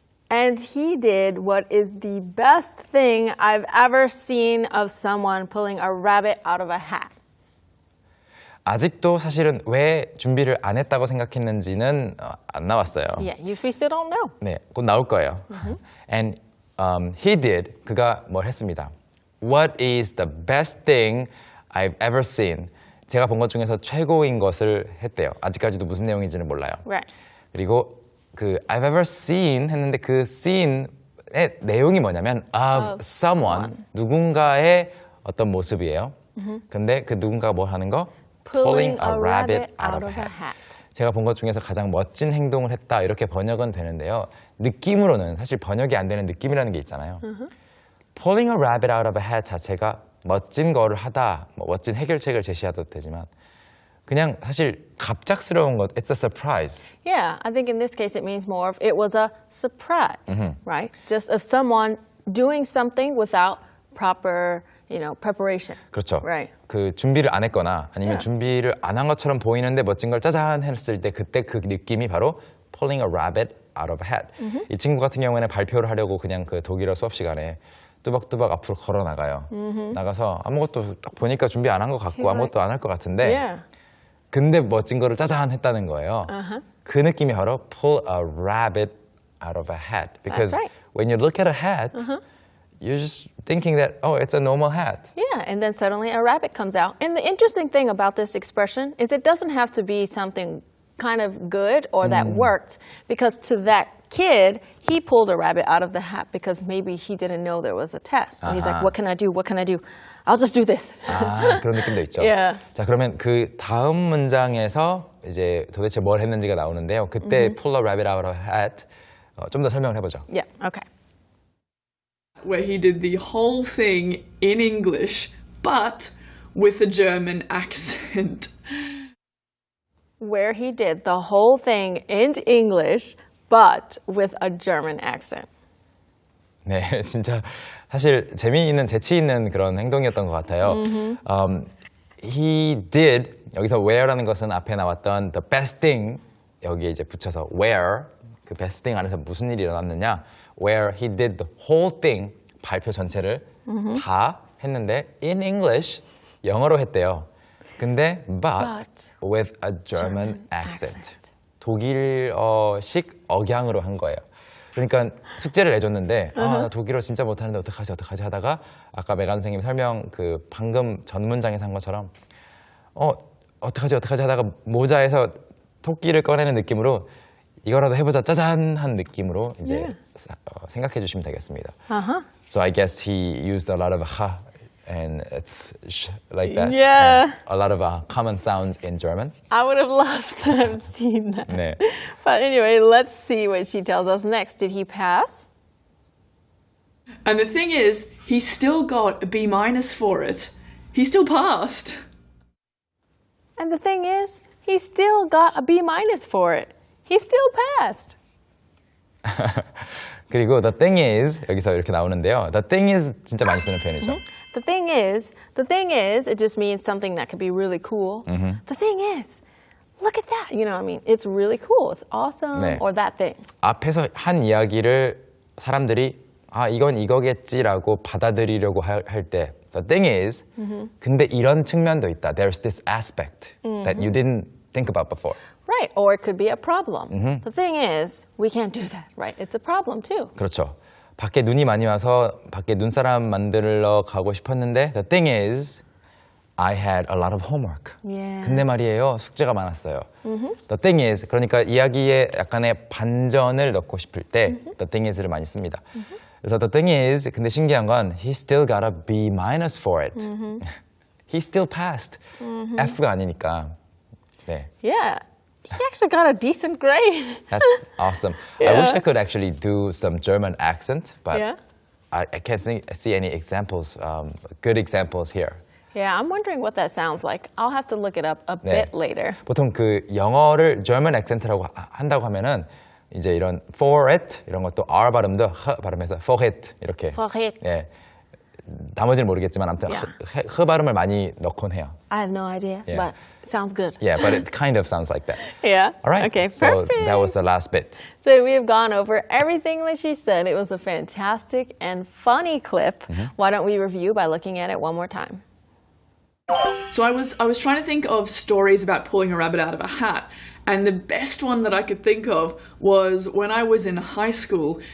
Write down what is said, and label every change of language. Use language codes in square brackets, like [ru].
[en] And he did what is the best thing I've ever seen of someone pulling a rabbit out of a hat. [ko] 아직도 사실은 왜 준비를 안 했다고 생각했는지는 안 나왔어요. [en] Yeah, we still don't know. [ko] 네, 곧 나올 거예요. [en] And he did, [ko] 그가 뭘 했습니다. [en] What is the best thing I've ever seen? [ko] 제가 본 것 중에서 최고인 것을 했대요. 아직까지도 무슨 내용인지는 몰라요. [en] Right. [ko] 그리고 그 [en] I've ever seen [ko] 했는데 그 seen의 내용이 뭐냐면 [en] of someone, [ko] 누군가의 어떤 모습이에요. 근데 그 누군가가 뭘 하는 거? [en] Pulling a rabbit out of a hat. [ko] 제가 본 것 중에서 가장 멋진 행동을 했다 이렇게 번역은 되는데요. 느낌으로는 사실 번역이 안 되는 느낌이라는 게 있잖아요. [en] Pulling a rabbit out of a hat [ko] 자체가 멋진 거를 하다, 뭐 멋진 해결책을 제시하도 되지만 그냥 사실 갑작스러운 것, [en] it's a surprise. Yeah, I think in this case it means more of it was a surprise, right? Just of someone doing something without proper, preparation. [ko] 그렇죠. [en] Right. [ko] 그 준비를 안 했거나 아니면 [en] Yeah. [ko] 준비를 안 한 것처럼 보이는데 멋진 걸 짜잔 했을 때 그때 그 느낌이 바로 [en] pulling a rabbit out of a hat. [ko] 이 친구 같은 경우에는 발표를 하려고 그냥 그 독일어 수업 시간에 뚜벅뚜벅 앞으로 걸어 나가요. 나가서 아무것도 딱 보니까 준비 안 한 것 같고 [en] He's [ko] 아무것도 안 할 것 같은데 [en] Yeah. [ko] 근데 멋진 거를 짜잔 했다는 거예요. 그 느낌이 바로 [en] pull a rabbit out of a hat. Because right. when you look at a hat, you're just thinking that, oh, it's a normal hat. Yeah, and then suddenly a rabbit comes out. And the interesting thing about this expression is it doesn't have to be something kind of good or that worked, because to that kid, he pulled a rabbit out of the hat because maybe he didn't know there was a test. So he's like, what can I do? What can I do? I'll just do this. [ko] 아, 그런 느낌도 있죠. [en] Yeah. [ko] 자, 그러면 그 다음 문장에서 이제 도대체 뭘 했는지가 나오는데요. 그때 [en] pull a rabbit out of a hat [ko] 좀 더 설명을 해보죠. [en] Yeah, okay. Where he did the whole thing in English, but with a German accent. Where he did the whole thing in English, but with a German accent. [ko] 네, 진짜 사실 재미있는 재치 있는 그런 행동이었던 것 같아요. [en] He did [ko] 여기서 where라는 것은 앞에 나왔던 the best thing 여기에 이제 붙여서 where 그 best thing 안에서 무슨 일이 일어났느냐 [en] where he did the whole thing [ko] 발표 전체를 다 했는데 [en] in English [ko] 영어로 했대요. 근데 [en] but with a German accent [ko] 독일어식 억양으로 한 거예요. 그러니까 숙제를 내줬는데 나 독일어 진짜 못하는데 어떡하지 하다가 아까 메간 선생님 설명 그 방금 전 문장에서 한 것처럼 어떡하지 하다가 모자에서 토끼를 꺼내는 느낌으로 이거라도 해보자 짜잔 한 느낌으로 이제 생각해 주시면 되겠습니다. [en] So I guess he used a lot of ha and it's sh like that. Yeah. A lot of common sounds in German. I would have loved to have seen that. [ko] 네. [en] But anyway, let's see what she tells us next. Did he pass? And the thing is, he still got a B- for it. He still passed. And the thing is, he still got a B- for it. He still passed. [ko] 그리고 [en] the thing is [ko] 여기서 이렇게 나오는데요. [en] The thing is 진짜 [ko] 많이 쓰는 표현이죠. [en] The thing is, it just means something that could be really cool. The thing is, look at that. It's really cool. It's awesome. [ko] 네. [en] Or that thing. [ko] 앞에서 한 이야기를 사람들이 이건 이거겠지라고 받아들이려고 할 때 [en] The thing is, [ko] 근데 이런 측면도 있다. [en] There's this aspect that you didn't think about before. Right, or it could be a problem. The thing is, we can't do that, right? It's a problem too. [ko] 그렇죠. 밖에 눈이 많이 와서 밖에 눈사람 만들러 가고 싶었는데 [en] the thing is, I had a lot of homework. Yeah. [ko] 근데 말이에요, 숙제가 많았어요. [en] The thing is, [ko] 그러니까 이야기에 약간의 반전을 넣고 싶을 때 the thing is를 많이 씁니다. 그래서 [en] the thing is, [ko] 근데 신기한 건 [en] he still got a B minus for it. He still passed. [ko] F가 아니니까. 네. [en] Yeah, he actually got a decent grade. That's awesome. I wish I could actually do some German accent, but Yeah. I can't see any examples, good examples here. Yeah, I'm wondering what that sounds like. I'll have to look it up a [ko] 네. [en] bit later. [ko] 보통 그 영어를 German accent라고 한다고 하면은 이제 이런 [en] for it [ko] 이런 것도 R 발음도 H 발음해서 for it 이렇게. [en] For it. [ko] 예. 나머지는 모르겠지만 아무튼 [en] Yeah. [ko] H 발음을 많이 넣곤 해요. [en] I have no idea, Yeah. but it sounds good. Yeah, but it kind of sounds like that. Yeah. All right. Okay, so perfect. that was the last bit. So we have gone over everything that she said. It was a fantastic and funny clip. Why don't we review by looking at it one more time? So I was trying to think of stories about pulling a rabbit out of a hat, and the best one that I could think of was when I was in high school.